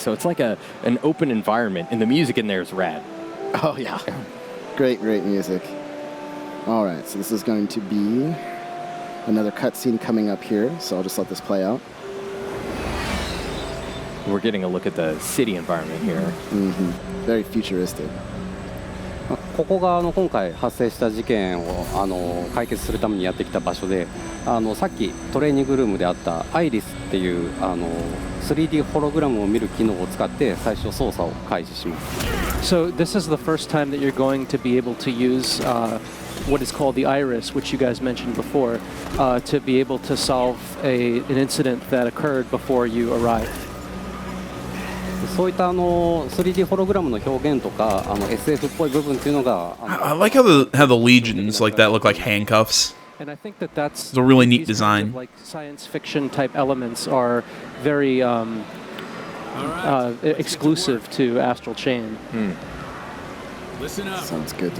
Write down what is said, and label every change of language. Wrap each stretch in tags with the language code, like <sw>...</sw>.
<en>So it's like an open environment, and the music in there is rad. Oh, yeah. Great music. All right, so this is going to be another cutscene coming up here, so I'll just let this play out. We're getting a look at the city environment here. Very futuristic.</en> <ja>ここが今回発生した事件を解決するためにやってきた場所で、さっきトレーニングルームであったアイリスっていう3D ホログラムを見る機能を使って最初操作を開始します。</ja> <en>So this is the first time that you're going to be able to use what is called the iris, which you guys mentioned before, to be able to solve an incident that occurred before you arrived.</en> <ja>そういった3D ホログラムの表現とかSF っぽい部分っていうのが</ja> <en>I like how the legions like that look like handcuffs. And I think that that's It's a really neat these kind design. of, like science fiction type elements are very exclusive to Astral Chain. Listen up. Sounds good to</en>